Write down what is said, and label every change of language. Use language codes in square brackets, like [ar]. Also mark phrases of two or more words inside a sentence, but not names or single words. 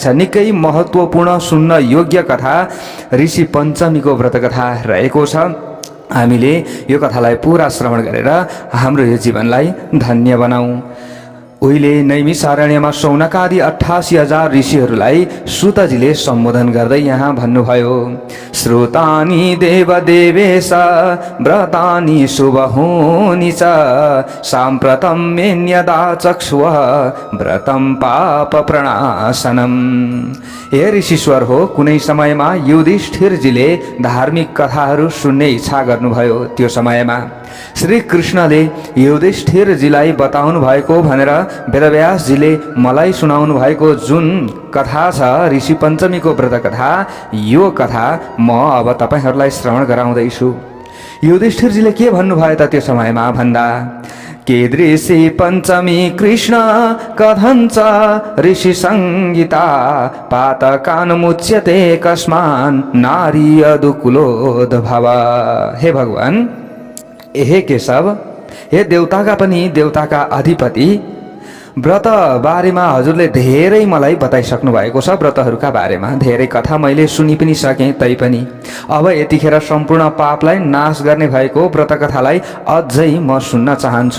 [ne] निकै महत्त्वपूर्ण सुन्न योग्य कथा ऋषि पञ्चमीको व्रत कथा रहेको छ। हामीले यो कथालाई पूरा श्रवण गरेर हाम्रो यो जीवनलाई धन्य बनाऊ। उहिले नैमिषारण्यमा शौनकादि 88,000 ऋषिहरूलाई सुतजीले सम्बोधन गर्दै यहाँ भन्नुभयो, [sa] श्रोतानि देवदेवेश व्रतानि शुभहुनि च साम्प्रतं मेन्यदा चक्षुः व्रतं पाप प्रणाशनम। [ne] हे ऋषिश्वर हो, कुनै समयमा युधिष्ठिरजीले धार्मिक कथाहरू सुन्ने इच्छा गर्नुभयो। त्यो समयमा श्री कृष्णले युधिष्ठिरजीलाई बताउनु भएको भनेर वेदव्यासजीले मलाई सुनाउनु भएको जुन कथा छ ऋषि पञ्चमीको व्रत कथा, यो कथा म अब तपाईहरूलाई श्रवण गराउँदैछु। युधिष्ठिरजीले के भन्नुभयो त त्यो समयमा भन्दा, [sa] कीदृशी पञ्चमी कृष्ण कथञ्च ऋषि संगीता पातकान्मुच्यते कस्मान् नारी यदुकुलोद्भव। [ne] हे भगवान, हे केशव, हे देवताका पनि देवताका अधिपति, व्रत बारेमा हजुरले धेरै मलाई बताइसक्नु भएको छ। व्रतहरूका बारेमा धेरै कथा मैले सुनि पनि सकेँ, तैपनि अब यतिखेर सम्पूर्ण पापलाई नाश गर्ने भएको व्रत कथालाई अझै म सुन्न चाहन्छु।